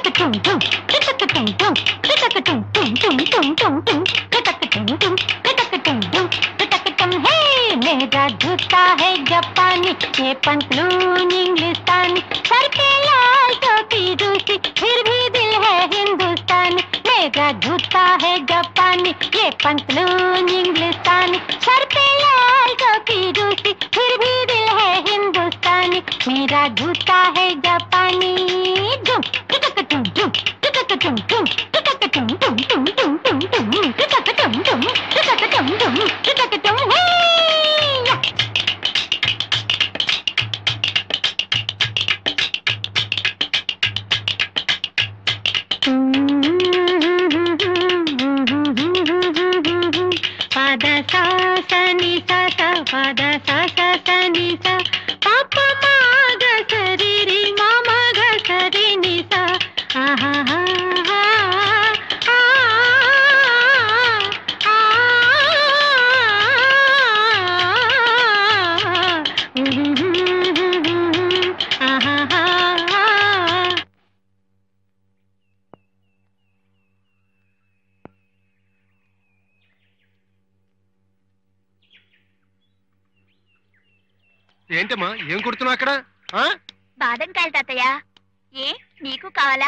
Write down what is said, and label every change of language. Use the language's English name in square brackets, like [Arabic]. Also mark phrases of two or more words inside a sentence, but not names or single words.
[Hindi] मेरा जूता है जापानी, ये पंतलून इंग्लिस्तानी, सर पे लाल टोपी रूसी, फिर भी दिल है हिंदुस्तानी। मेरा जूता है जापानी, ये पंतलून इंग्लिस्तानी, सर पे लाल टोपी रूसी, फिर भी दिल है हिंदुस्तानी। मेरा जूता है जापानी। जुम टुटक टुम जुम टुटक टुम जुम टुटक टुम जुम टुम टुम टुम टुम टुटक टुम जुम टुटक टुम जुम टुटक टुम हे। पद सा सा नि सा सा पद सा सा सा नि सा पाप मा ग स रि रि मा मा ग स रि नि सा आहा हा हा आ आहा हा। [Telugu] ఏంటమ్మా ఏం కొడుతున్నావు అక్కడ? బాదం కాయలు తాతయ్య. ఏ నీకు కావాలా?